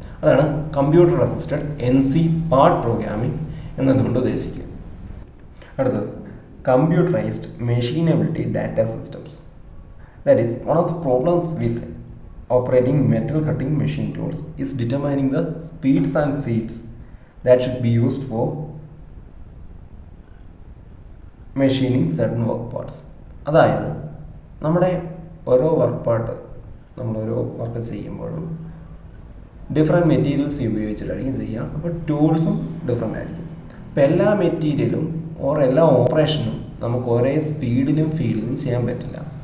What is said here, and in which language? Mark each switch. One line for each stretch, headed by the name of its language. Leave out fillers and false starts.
Malayalam: അതാണ് computer assisted NC part programming എന്നതുകൊണ്ട് ഉദ്ദേശിക്കുക. അടുത്തത് computerised മെഷീനബിലിറ്റി data systems.
English: That is, one of the problems with operating metal cutting machine tools is determining the speeds and feeds that should be used for machining certain work parts.
Malayalam: അതായത് നമ്മുടെ ഓരോ നമ്മളോരോ work ചെയ്യുമ്പോഴും different materials ഉപയോഗിച്ചിട്ടായിരിക്കും ചെയ്യുക. അപ്പോൾ ടൂൾസും different ആയിരിക്കും. അപ്പോൾ എല്ലാ മെറ്റീരിയലും എല്ലാ ഓപ്പറേഷനും നമുക്ക് ഒരേ സ്പീഡിലും ഫീൽഡിലും ചെയ്യാൻ പറ്റില്ല.